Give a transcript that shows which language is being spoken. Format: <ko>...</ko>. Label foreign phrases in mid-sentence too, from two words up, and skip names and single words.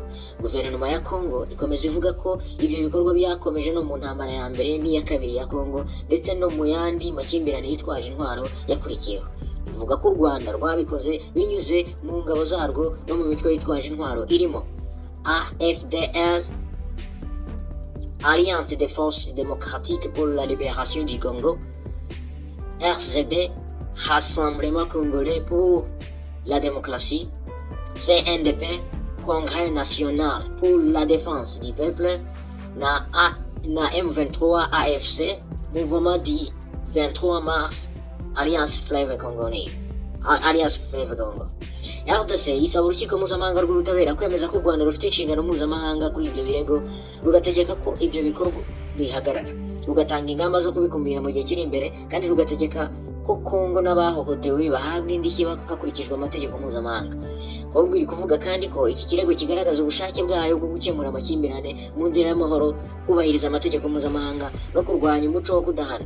<rw>Guverinoma ya Kongo ikomeza ivuga ko ibyo bikorwa byakomeje no mu ntambara ya mbere n'iya kabiri ya Kongo ndetse no mu yandi makimbirane yitwaje intwaro yakurikiyeho. Ivuga ko u Rwanda rwabikoze binyuze mu ngabo zarwo no mu mitwe yitwaje intwaro irimo AFDL, Alliance des Forces Démocratiques pour la Libération du Congo, RCD, Rassemblement Congolais pour la Démocratie, CNDP, Congrès National pour la Défense du Peuple, na M23 AFC, Mouvement du 23 Mars, Alliance Fleuve Congo. RDC isaba urukiko mpuzamahanga rw'ubutabera kwemeza ko u Rwanda rufite inshingano mpuzamahanga kuri ibyo birego, rugategeka ko ibyo bikorwa bihagarara, rugatanga ingamba zo kubikumira mu gihe kiri imbere, kandi rugategeka ko Kongo n'abahohotewe bahabwa indishyi hakurikijwe amategeko mpuzamahanga. Kongo iri kuvuga kandi ko iki kirego kigaragaza ubushake bwayo bwo gukemura amakimbirane mu nzira y'amahoro, kubahiriza amategeko mpuzamahanga no kurwanya umuco wo kudahana.</rw>